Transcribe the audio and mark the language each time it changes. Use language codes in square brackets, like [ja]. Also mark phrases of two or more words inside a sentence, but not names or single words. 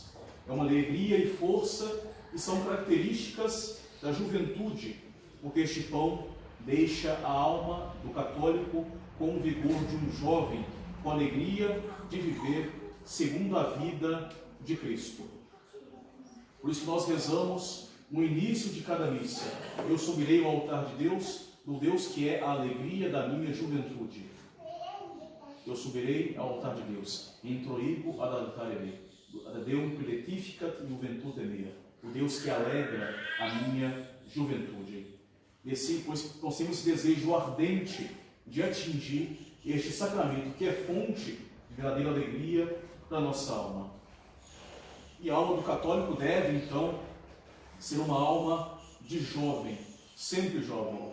[pt] É uma alegria e força que são características da juventude, porque este pão deixa a alma do católico com o vigor de um jovem, com a alegria de viver segundo a vida de Cristo. Por isso nós rezamos no início de cada missa, eu subirei ao altar de Deus, do Deus que é a alegria da minha juventude. Eu subirei ao altar de Deus, [la] introibo ad altare Deum piletificat juventude mea, [pt] o Deus que alegra a minha juventude. E assim, pois nós temos esse desejo ardente de atingir este sacramento que é fonte de verdadeira alegria da nossa alma. E a alma do católico deve, então, ser uma alma de jovem, sempre jovem.